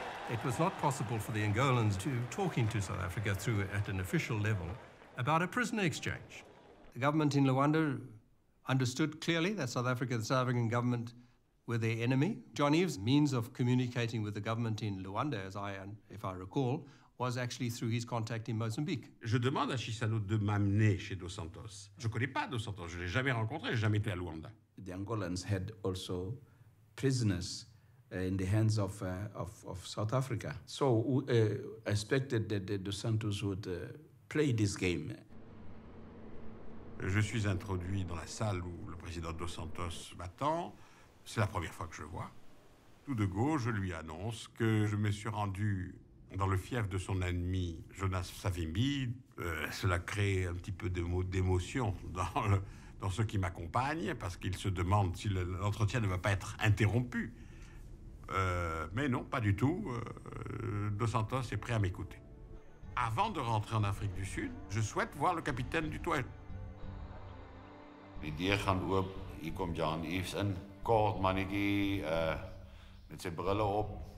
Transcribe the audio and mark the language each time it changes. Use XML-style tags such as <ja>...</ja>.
<en>It was not possible for the Angolans to talk into South Africa at an official level about a prisoner exchange. The government in Luanda understood clearly that South Africa, the South African government, were their enemy. John Eves' means of communicating with the government in Luanda, if I recall, was actually through his contact in Mozambique.</en> <fr>Je demande à Chissano de m'amener chez Dos Santos. Je ne connais pas Dos Santos, je ne l'ai jamais rencontré, je n'ai jamais été à Luanda.</fr> <en>The Angolans had also prisoners in the hands of South Africa. So I expected that Dos Santos would play this game.</en> <fr>Je suis introduit dans la salle où le président Dos Santos m'attend. C'est la première fois que je le vois. Tout de go, je lui annonce que je me suis rendu dans le fief de son ennemi, Jonas Savimbi. Cela crée un petit peu d'émotion dans ceux qui m'accompagnent, parce qu'ils se demandent si l'entretien ne va pas être interrompu. Mais non, pas du tout. Dos Santos est prêt à m'écouter. Avant de rentrer en Afrique du Sud, je souhaite voir le capitaine du Toit.</fr> <af>Die deur gaan oop, hier kom John Eves in. Kort mannetjie, met sy brille op.</af>